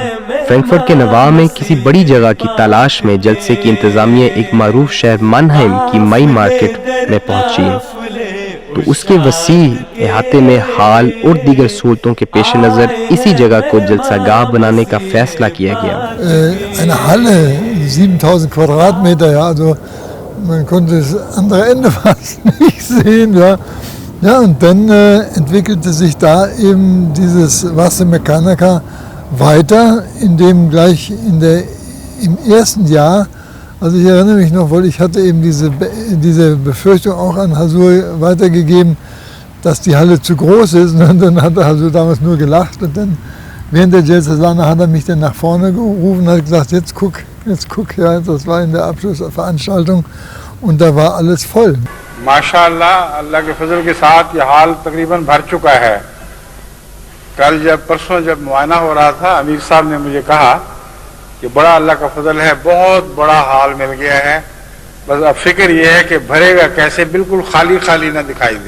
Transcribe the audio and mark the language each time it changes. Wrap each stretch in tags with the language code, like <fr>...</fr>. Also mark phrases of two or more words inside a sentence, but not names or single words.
<ur>فرینکفرٹ کے نواح میں کسی بڑی جگہ کی تلاش میں جلسے کی انتظامیہ ایک معروف شہر منہائم کی مئی مارکیٹ میں پہنچی تو اس کے وسیع احاطے میں ہال اور دیگر سہولتوں کے پیش نظر اسی جگہ کو جلسہ گاہ بنانے کا فیصلہ کیا گیا.</ur> <de>Eine Halle, 7000 Quadratmeter, ja, also man konnte das andere Ende fast nicht sehen, ja. Ja, und dann entwickelte sich da eben dieses Wasse Mechanica weiter, indem gleich im ersten Jahr, also ich erinnere mich noch, weil ich hatte eben diese Befürchtung auch an Hasur weitergegeben, dass die Halle zu groß ist. Und dann hat Hasur damals nur gelacht und dann während der Jalsa Salana hat er mich dann nach vorne gerufen und hat gesagt, jetzt guck, ja, das war in der Abschlussveranstaltung und da war alles voll.</de> <ur>ماشاءاللہ اللہ کے فضل کے ساتھ یہ ہال تقریباً بھر چکا ہے. کل پرسوں جب معائنہ ہو رہا تھا امیر صاحب نے مجھے کہا کہ بڑا اللہ کا فضل ہے، بہت بڑا ہال مل گیا ہے، بس اب فکر یہ ہے کہ بھرے گا کیسے، بالکل خالی خالی نہ دکھائی دے.</ur>